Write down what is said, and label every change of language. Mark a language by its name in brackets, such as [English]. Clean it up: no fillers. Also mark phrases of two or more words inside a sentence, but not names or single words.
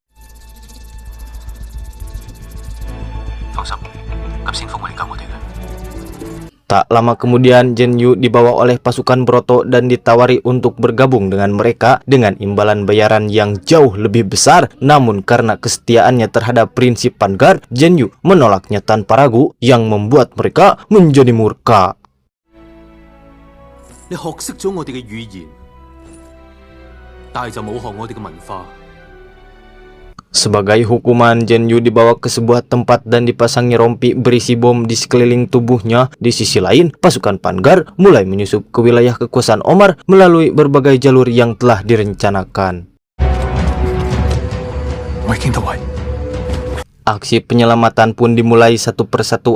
[Indonesian] Tak lama kemudian, Genyu dibawa oleh pasukan Broto dan ditawari untuk bergabung dengan mereka dengan imbalan bayaran yang jauh lebih besar. Namun karena kesetiaannya terhadap prinsip Vanguard, Genyu menolaknya tanpa ragu, yang membuat mereka menjadi murka. [Cantonese] 你學識咗我哋嘅語言，但係就冇學我哋嘅文化。 [Indonesian] Sebagai hukuman, Jianyu dibawa ke sebuah tempat dan dipasangi rompi berisi bom di sekeliling tubuhnya. Di sisi lain, pasukan Vanguard mulai menyusup ke wilayah kekuasaan Omar melalui berbagai jalur yang telah direncanakan. Aksi penyelamatan pun dimulai satu persatu.